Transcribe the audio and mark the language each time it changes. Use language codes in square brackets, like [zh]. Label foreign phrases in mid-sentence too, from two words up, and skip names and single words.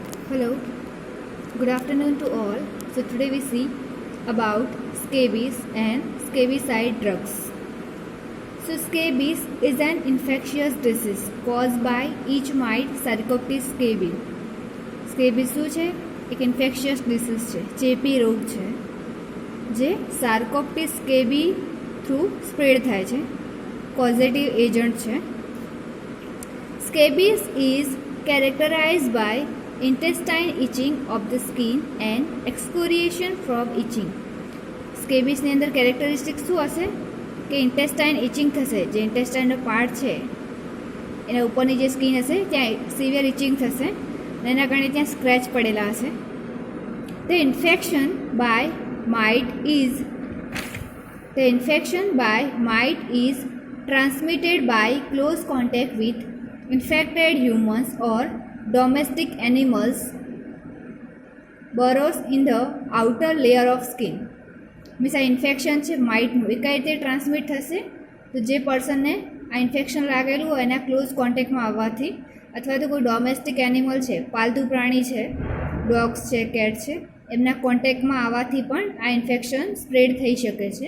[en] Hello, good afternoon to all. So today we see about scabies and scabicide drugs. So scabies is an infectious disease caused by each mite Sarcoptes scabies. [gu] Scabies શું છે? એક [en] infectious disease [gu] છે, ચેપી રોગ છે જે સાર્કોપ્ટિસ સ્કેબી [en] through spread [gu] થાય છે. [en] causative agent [gu] છે. [en] Scabies is characterized by intestine itching of the skin and excoriation from itching. [gu] સ્કેબીસની અંદર કેરેક્ટરિસ્ટિક્સ શું હશે કે [en] intestine itching [gu] થશે, જે ઇન્ટેસ્ટાઇનનો પાર્ટ છે એના ઉપરની જે સ્કિન હશે ત્યાં [en] severe itching [gu] થશે અને એના કારણે ત્યાં સ્ક્રેચ પડેલા હશે. [en] The infection by mite is transmitted by close contact with infected humans or domestic animals burrows in the outer layer of skin. [gu] મીન્સ આ ઇન્ફેક્શન છે માઇટનું, એ કઈ રીતે ટ્રાન્સમિટ થશે? તો જે પર્સનને આ ઇન્ફેક્શન લાગેલું હોય એના [en] close contactમાં [gu] આવવાથી, અથવા તો કોઈ [en] domestic animal [gu] છે, પાલતુ પ્રાણી છે, ડોગ્સ છે, કેટ છે, એમના કોન્ટેક્ટમાં આવવાથી પણ આ [en] infection spread [gu] થઈ શકે છે.